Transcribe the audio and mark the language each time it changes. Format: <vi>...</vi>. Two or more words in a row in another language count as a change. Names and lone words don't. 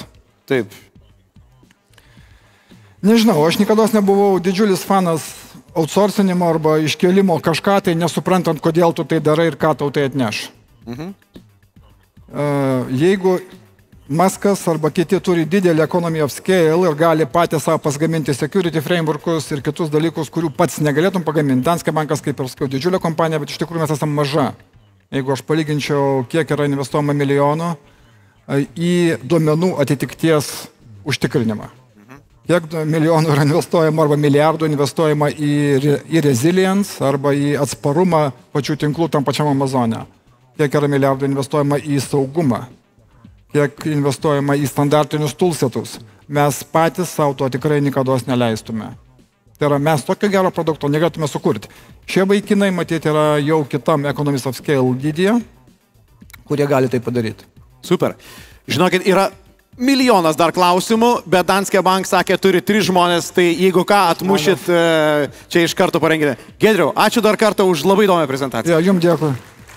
<lt>Taip. Nežinau, aš niekada nebuvau didžiulis fanas outsourcinimo arba iškėlimo kažką, tai nesuprantant, kodėl tu tai darai ir ką tau tai atneš. Jeigu Muskas arba kiti turi didelį</lt> <en>economy of scale</en> <lt>ir gali patys savo pasigaminti</lt> <en>security frameworkus</en> <lt>ir kitus dalykus, kurių pats negalėtum pagaminti. Danske bankas, kaip ir sakiau, didžiulė kompanija, bet iš tikrųjų mes esame maža. Jeigu aš palyginčiau, kiek yra investuojama milijonų į duomenų atitikties užtikrinimą. Kiek milijonų yra investuojama arba milijardų investuojama į resilience arba į atsparumą pačių tinklų tam pačiam Amazone. Kiek yra milijardų investuojama į saugumą. Kiek investuojama į standartinius toolsetus. Mes patys savo to tikrai niekados neleistume. Tai yra, mes tokio gero produkto negalėtume sukurti. Šie vaikinai, matyti, yra jau kitam</lt> <en>economies of scale</en> <lt>lydyje, kurie gali tai padaryti. Super. Žinokit, yra milijonas dar klausimų, bet Danske Bank sakė, turi 3 žmonės, tai jeigu ką, atmušit, čia iš karto parengite. Giedriau, ačiū dar kartą už labai įdomią prezentaciją. Jums dėkui.</lt>